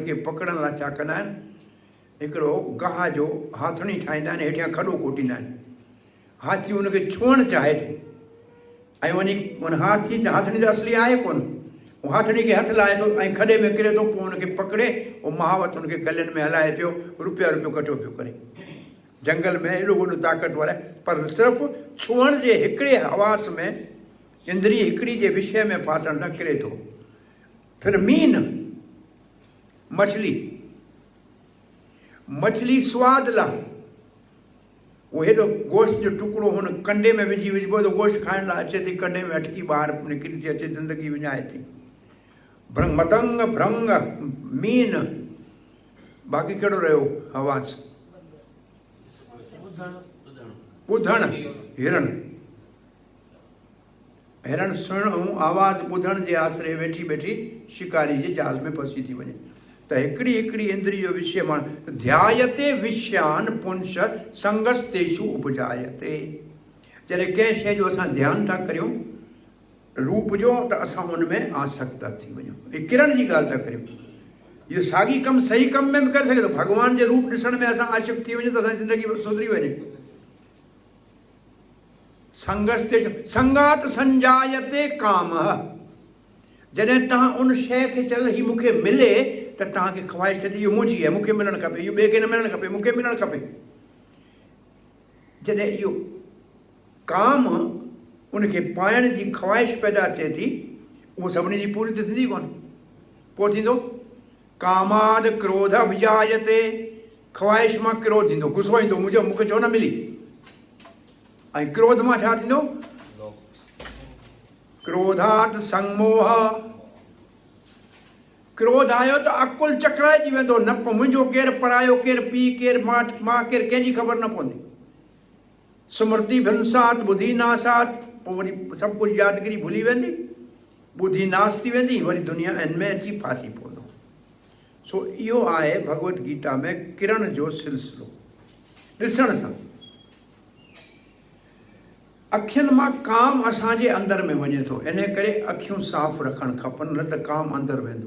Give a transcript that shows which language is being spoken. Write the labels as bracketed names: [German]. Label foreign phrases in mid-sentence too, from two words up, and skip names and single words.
[Sindhi] उनखे पकड़ण लाइ छा कंदा आहिनि, हिकिड़ो गाह जो हाथणी ठाहींदा आहिनि, हेठियां खॾो खोटींदा आहिनि, हाथी उनखे छुअणु चाहे थो ऐं वञी उन हाथणी त असली आहे कोन, उहो हाथणी खे हथु लाहे थो ऐं खॾे में किरे थो, पोइ उनखे पकड़े उहो महावत उनखे गलनि में हलाए पियो, रुपया कठो पियो करे। जंगल में एॾो वॾो ताक़तवर आहे, पर सिर्फ़ु छुअण जे हिकिड़े हवास में, इंद्रिय हिकिड़ी जे विषय में फासण न किरे थो। फिर मीन, मछली सवाद लाइ, उहो हेॾो गोश्त जो टुकड़ो हुन कंडे में विझी विझिबो त गोश्त खाइण लाइ अचे थी, कंडे में अटकी ॿाहिरि निकिरी थी अचे, ज़िंदगी विञाए थी। मतंग, भ्रंग, मीन, बाक़ी कहिड़ो रहियो हवास, ॿुधण, हिरण सुणण ऐं आवाज़ ॿुधण जे आसिरे वेठी वेठी शिकारी जे जाल में फसी थी वञे। त हिकिड़ी हिकिड़ी इंद्रिय जो विषय माण्हू [Sanskrit] ध्यायते विषयान पुंस संगस्तेषु उपजायते। [Sindhi] जॾहिं कंहिं शइ जो असां ध्यानु था करियूं रूप जो, त असां उन में आसक्त थी वञूं। हीअ किरण जी ॻाल्हि था करियूं, इहो साॻी कमु सही कम में बि करे सघे थो। भॻवान जे रूप ॾिसण में असां आशिक़ थी वञूं त असांजी ज़िंदगी सुधरी वञे। [Sanskrit] संगस्तेषु संगात संजायते काम, [Sindhi] जॾहिं तव्हां उन शइ खे चयो हीअ मूंखे मिले त तव्हांखे ख़्वाहिश थिए थी इहो मुंहिंजी आहे, मूंखे मिलणु खपे, इहो ॿिए खे न मिलणु खपे, मूंखे मिलणु खपे। जॾहिं इहो काम उनखे पाइण जी ख़्वाहिश पैदा थिए थी, उहो सभिनी जी पूरी त थींदी कोन। पोइ थींदो [Sanskrit] कामाद क्रोध विजायते, [Sindhi] ख़्वाहिश मां क्रोध थींदो, गुस्सो ईंदो, मूंखे छो न मिली। ऐं क्रोध मां छा थींदो, [Sanskrit] क्रोधात संमोह, [Sindhi] क्रोध आयो त अकुल चकराइजी वेंदो, न मुंहिंजो केरु, परायो केरु, पीउ केरु, मां केरु, कंहिंजी ख़बर न पवंदी। [Sanskrit] स्मृति भ्रंसात बुद्धि नासात, [Sindhi] पोइ वरी सभु कुझु यादगिरी भुली वेंदी, बुद्धि नास थी वेंदी, वरी दुनिया इनमें अची फासी पवंदो। सो इहो आहे भगवत गीता में किरण जो सिलसिलो। ॾिसण सां अखियुनि मां काम असांजे अंदरि में वञे थो, इन करे अखियूं साफ़ रखणु खपनि, न त काम अंदरि वेंदो।